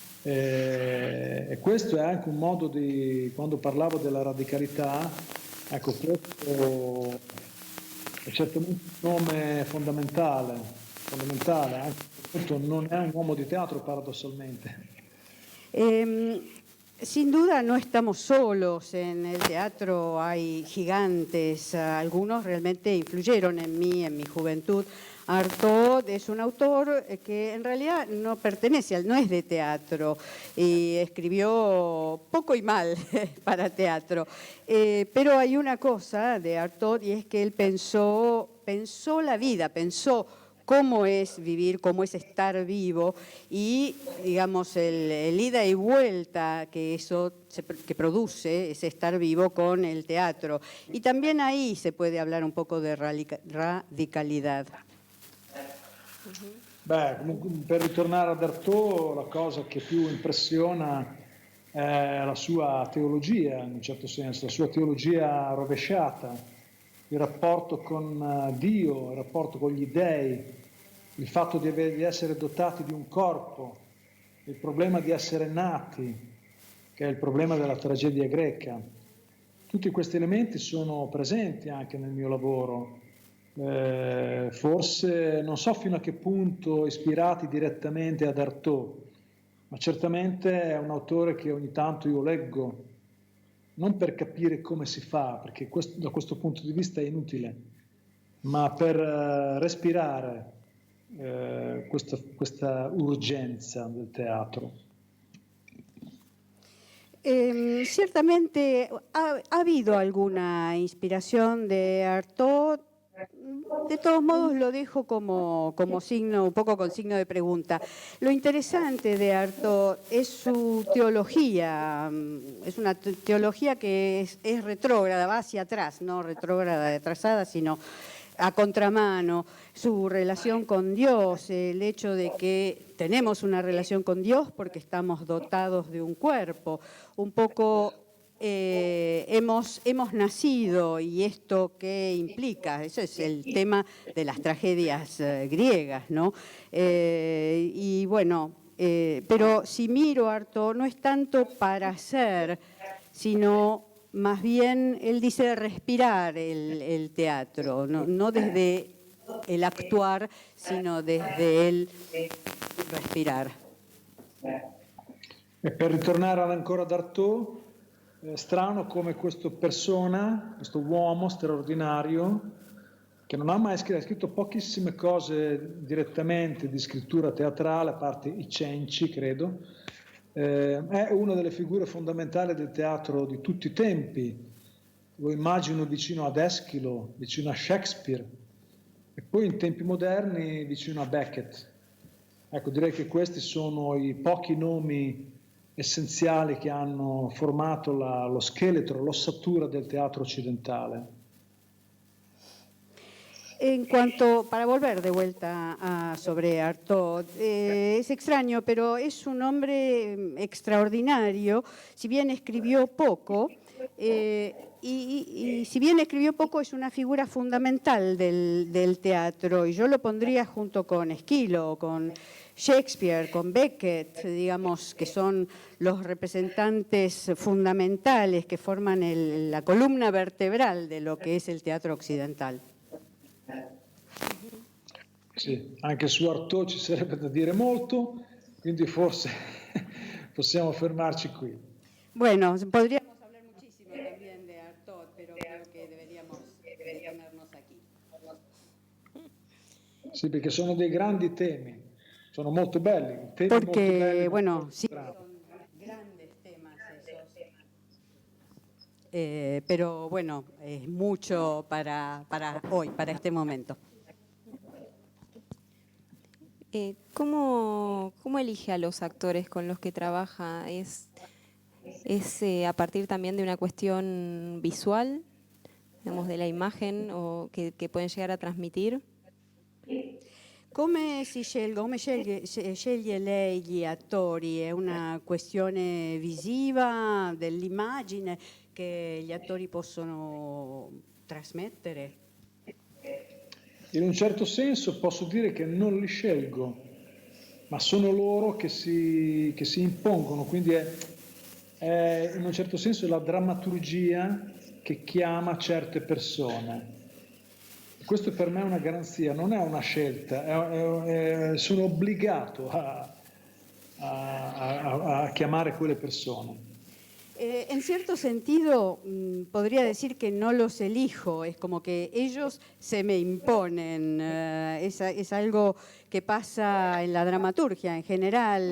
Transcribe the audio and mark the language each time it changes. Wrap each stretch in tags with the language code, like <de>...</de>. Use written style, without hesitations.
<it>E questo è anche un modo quando parlavo della radicalità, Ecco, questo è certamente un nome fondamentale, anche perché non è un uomo di teatro paradossalmente.</it> <es>Sin duda no estamos solos, en el teatro hay gigantes, algunos realmente influyeron en mí, en mi juventud. Artaud es un autor que en realidad no pertenece, no es de teatro y escribió poco y mal para teatro. Pero hay una cosa de Artaud y es que él pensó la vida, pensó cómo es vivir, cómo es estar vivo y, digamos, el ida y vuelta que eso que produce ese estar vivo con el teatro. Y también ahí se puede hablar un poco de radicalidad.</es> <it>Beh, comunque, per ritornare ad Artaud, la cosa che più impressiona è la sua teologia, in un certo senso, la sua teologia rovesciata, il rapporto con Dio, il rapporto con gli dèi, il fatto di essere dotati di un corpo, il problema di essere nati, che è il problema della tragedia greca. Tutti questi elementi sono presenti anche nel mio lavoro. Forse non so fino a che punto ispirati direttamente ad Artaud, ma certamente è un autore che ogni tanto io leggo, non per capire come si fa, perché da questo punto di vista è inutile, ma per respirare questa urgenza del teatro.</it> <es>Ciertamente ha habido alguna inspiración de Artaud. De todos modos lo dejo como signo, un poco con signo de pregunta. Lo interesante de Artaud es su teología, es una teología que es retrógrada, va hacia atrás, no retrógrada de atrasada, sino a contramano, su relación con Dios, el hecho de que tenemos una relación con Dios porque estamos dotados de un cuerpo, un poco hemos nacido y esto qué implica, eso es el tema de las tragedias griegas, ¿no? Y bueno, pero si miro a Artaud no es tanto para hacer, sino más bien él dice respirar el teatro, no desde el actuar, sino desde el respirar.</es> <it>E per ritornare ancora ad Artaud, è strano come questa persona, questo uomo straordinario, che non ha mai scritto, ha scritto pochissime cose direttamente di scrittura teatrale, a parte i cenci, credo, è una delle figure fondamentali del teatro di tutti i tempi. Lo immagino vicino ad Eschilo, vicino a Shakespeare, e poi in tempi moderni vicino a Beckett. Ecco, direi che questi sono i pochi nomi essenziali che hanno formato lo scheletro, l'ossatura del teatro occidentale.</it> <es>En cuanto, para volver de vuelta sobre Artaud, es extraño, pero es un hombre extraordinario, si bien escribió poco, y si bien escribió poco es una figura fundamental del teatro, y yo lo pondría junto con Eschilo, con Shakespeare, con Beckett, digamos, que son los representantes fundamentales que forman la columna vertebral de lo que es el teatro occidental.</es> <it>Sì, anche su Artaud ci sarebbe da dire molto, quindi forse possiamo fermarci qui.</it> <es>Bueno, podríamos hablar muchísimo también de Artaud, pero creo que deberíamos detenernos aquí.</es> <it>Sì, perché sono dei grandi temi, sono molto belli. Temi</it> <es>Porque,</es> <it>molto belli,</it> <es>bueno, sí,</es> <it>bravi.</it> <es>son grandes temas esos. Pero bueno, es mucho para hoy, para este momento. ¿Cómo elige a los actores con los que trabaja? ¿Es a partir también de una cuestión visual, digamos, de la imagen o que pueden llegar a transmitir?</es> <it>Come sceglie lei gli attori? È una questione visiva dell'immagine che gli attori possono trasmettere? In un certo senso posso dire che non li scelgo, ma sono loro che si impongono, quindi è in un certo senso la drammaturgia che chiama certe persone. Questo per me è una garanzia, non è una scelta, sono obbligato a chiamare quelle persone.</it> <es>En cierto sentido, podría decir que no los elijo, es como que ellos se me imponen, es algo que pasa en la dramaturgia en general.</es>